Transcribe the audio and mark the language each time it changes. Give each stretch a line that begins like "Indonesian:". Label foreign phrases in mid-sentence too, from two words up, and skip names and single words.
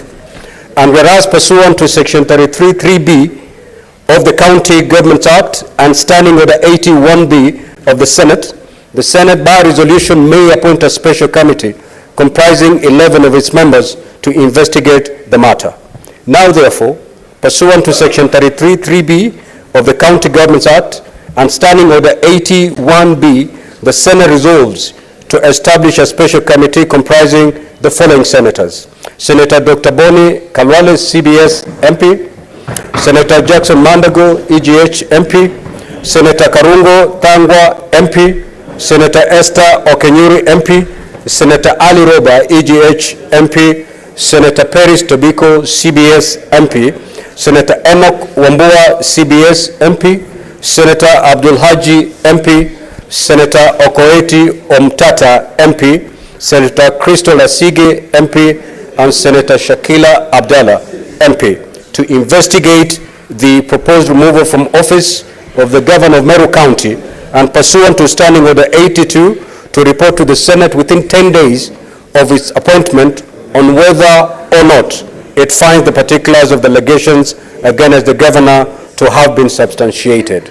English: And whereas pursuant to Section 33(3)(b) of the County Governments Act and Standing Order 81(b) of the Senate by resolution may appoint a special committee comprising 11 of its members to investigate the matter. Now therefore, pursuant to Section 33(3)(b) of the County Governments Act and Standing Order 81(b), the Senate resolves to establish a special committee comprising the following senators: Senator Dr. Boni Kalwale, CBS MP; Senator Jackson Mandago, EGH MP; Senator Karungo Tangwa MP; Senator Esther Okenyuri MP; Senator Ali Roba, EGH MP; Senator Peris Tobiko, CBS MP; Senator Enoch Wambua, CBS MP; Senator Abdul Haji MP; Senator Okoeti Omtata MP; Senator Crystal Asige MP; and Senator Shakila Abdallah MP to investigate the proposed removal from office of the Governor of Meru County and pursuant to Standing Order 82 to report to the Senate within 10 days of its appointment on whether or not it finds the particulars of the allegations against the Governor to have been substantiated.